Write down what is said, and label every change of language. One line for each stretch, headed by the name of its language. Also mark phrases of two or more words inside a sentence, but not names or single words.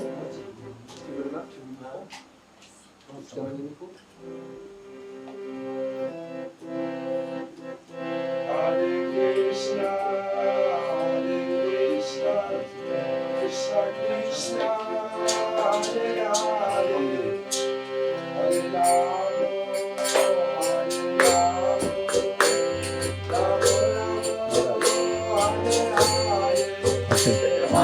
French: Tu veux le Marc, tu veux le micro? Je t'amène le micro?
Sanskrit: Hare Krishna, Krishna Krishna, Hare Hare, Hare Rama, Hare Rama, Rama Rama, Hare Hare.